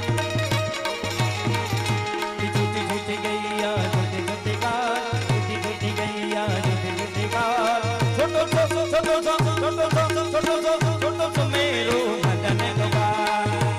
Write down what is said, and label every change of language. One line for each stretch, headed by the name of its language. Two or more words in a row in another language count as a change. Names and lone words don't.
Hindi: छोटी छोटी गैया छोटे छोटे बाल छोटी छोटी गैया छोटे छोटे बाल
Braj: छोटो सो छोटो सो छोटो सो छोटो सो छोटो सो मेरो मदन गोपाल